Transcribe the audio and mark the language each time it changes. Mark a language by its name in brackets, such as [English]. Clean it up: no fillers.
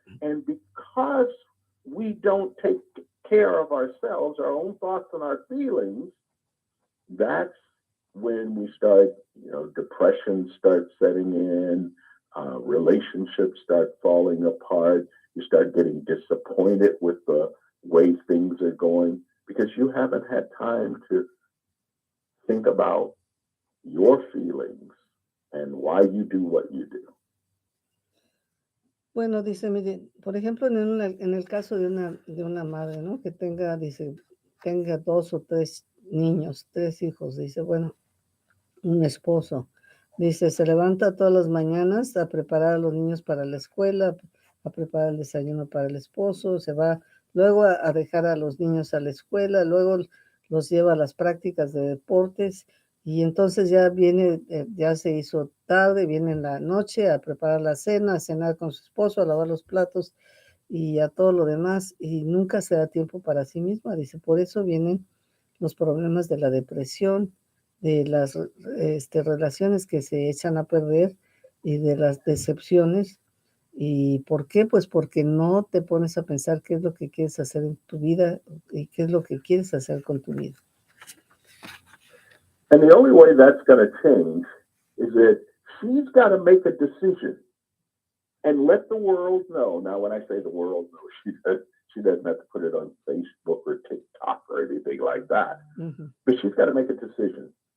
[English] And because we don't take care of ourselves, our own thoughts and our feelings, that's when we start, depression starts setting in, relationships start falling apart. You start getting disappointed with the way things are going. because you haven't had time to think about your feelings and why you do what you do. [Spanish] Bueno, dice, mire, por ejemplo, en el caso de una madre, ¿no? Que tenga 2 o 3 niños, 3 hijos, dice, bueno, un esposo. Dice, se levanta todas las mañanas a preparar a los niños para la escuela, a preparar el desayuno para el esposo, se va luego a dejar a los niños a la escuela, luego los lleva a las prácticas de deportes y entonces ya viene, ya se hizo tarde, viene en la noche a preparar la cena, a cenar con su esposo, a lavar los platos y a todo lo demás y nunca se da tiempo para sí misma. Dice, por eso vienen los problemas de la depresión, de las relaciones que se echan a perder y de las decepciones. ¿Y por qué? Pues porque no te pones a pensar qué es lo que quieres hacer en tu vida y qué es lo que quieres hacer con tu vida. [English] And the only way that's going to change is that she's got to make a decision and let the world know. Now, when I say the world knows, she doesn't have to put it on Facebook or TikTok or anything like that. Mm-hmm. But she's got to make a decision.